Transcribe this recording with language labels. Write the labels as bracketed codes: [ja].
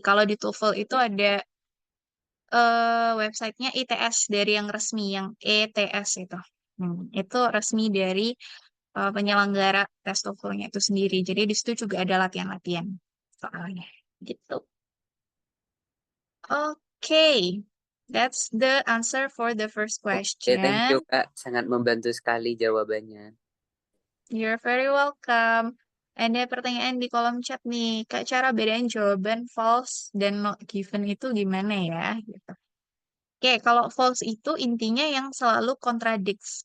[id] Kalau di TOEFL itu ada websitenya ITS dari yang resmi, yang ETS itu. Itu resmi dari penyelenggara tes TOEFL-nya itu sendiri. Jadi di situ juga ada latihan-latihan soalnya. Gitu. [en] Oke, that's the answer for the first Oke, thank you question. [id] Kak. Sangat membantu sekali jawabannya. [en] You're very welcome. [id] Ada pertanyaan di kolom chat nih, Kak, cara bedain jawaban false dan not given itu gimana ya? Gitu. Oke, kalau false itu intinya yang selalu kontradiksi.